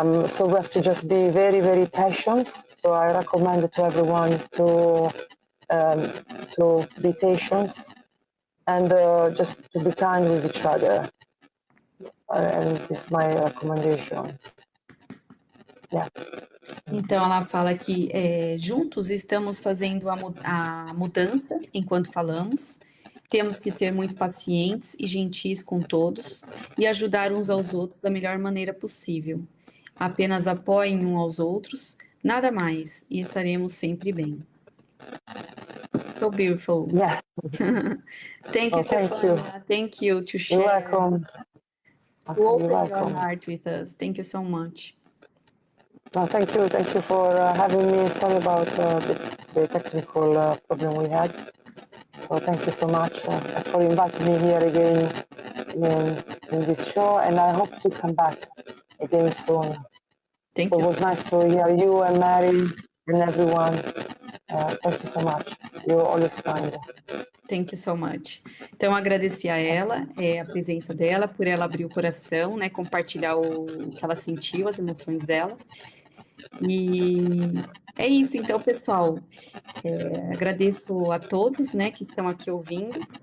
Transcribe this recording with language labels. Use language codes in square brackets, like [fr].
[en] So we have to just be very, very patient. So I recommend to everyone to be patient and just to be kind with each other. And this is my recommendation. Yeah. [pt] Então, ela fala que juntos estamos fazendo a mudança enquanto falamos. Temos que ser muito pacientes e gentis com todos e ajudar uns aos outros da melhor maneira possível. Apenas apoiem uns aos outros, nada mais, e estaremos sempre bem. [en] So beautiful. Yeah. Thank you, Stefania. Thank you to share. You're welcome. To open your heart with us. Thank you so much. No, thank you for having me. Sorry about the technical problem we had. So thank you so much for inviting me here again in this show, and I hope to come back again soon. Thank you. It was nice to hear you and Mary and everyone. Thank you so much. You're always kind. Thank you so much. [pt] Então, agradecer a ela, a presença dela, por ela abrir o coração, né, compartilhar o que ela sentiu, as emoções dela. E é isso, então, pessoal. Agradeço a todos, né, que estão aqui ouvindo.